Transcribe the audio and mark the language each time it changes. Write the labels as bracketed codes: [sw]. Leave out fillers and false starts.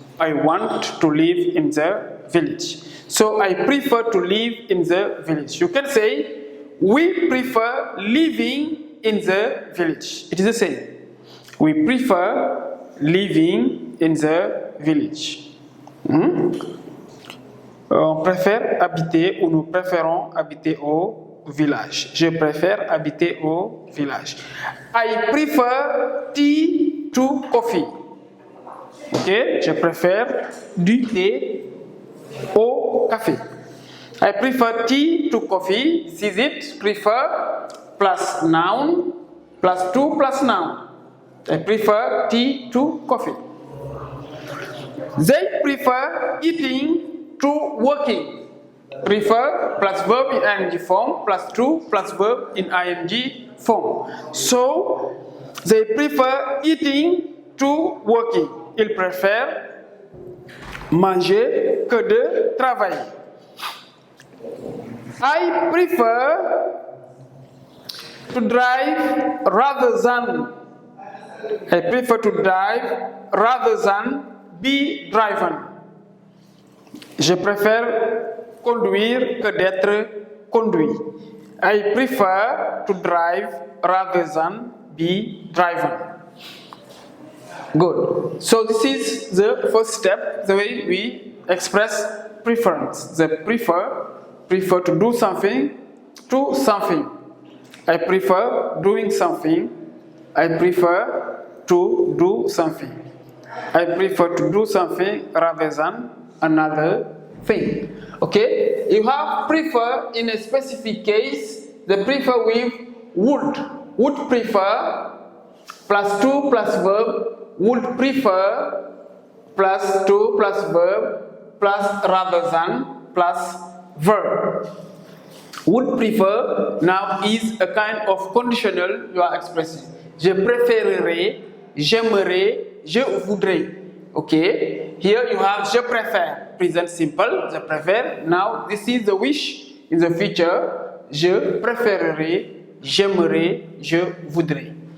[en] I want to live in the village. So I prefer to live in the village. You can say, we prefer living in the village. It is the same. We prefer living in the village. [fr] On préfère habiter, ou nous préférons habiter au village. Je préfère habiter au village. [en] I prefer tea to coffee. [fr] Ok, je préfère du thé au café. [en] I prefer tea to coffee. This is it. Prefer plus noun plus to plus noun. I prefer tea to coffee. They prefer eating to working. Prefer plus verb in ing form plus to plus verb in ing form. So they prefer eating to working. [fr] Ils préfèrent manger que de travailler. [en] I prefer to drive rather than. I prefer to drive rather than be driven. [fr] Je préfère conduire que d'être conduit. [en] I prefer to drive rather than be driven. Good. So this is the first step, the way we express preference. The prefer to do something to something. I prefer doing something. I prefer to do something. I prefer to do something rather than another thing. Okay? You have prefer in a specific case, the prefer with would. Would prefer plus to plus verb, would prefer plus to plus verb plus rather than plus verb. Would prefer now is a kind of conditional you are expressing. [fr] Je préférerais, j'aimerais, je voudrais. [en] Okay? Here you have [fr] je préfère, [en] present simple, je préfère. Now this is the wish in the future. [fr] Je préférerais, j'aimerais, je voudrais.